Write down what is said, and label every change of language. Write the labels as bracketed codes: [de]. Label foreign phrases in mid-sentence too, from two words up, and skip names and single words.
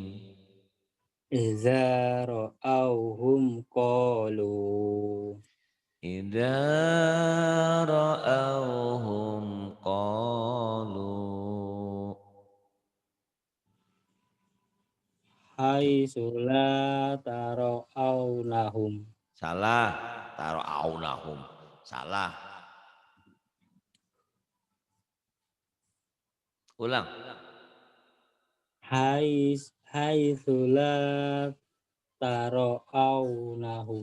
[ar] إذا رأوهم قالوا إذا رأوهم قالوا. حيث لا ترونهم [id] Salah, taruh aunahum. Salah. Ulang. [ar] حيث لا ترونهم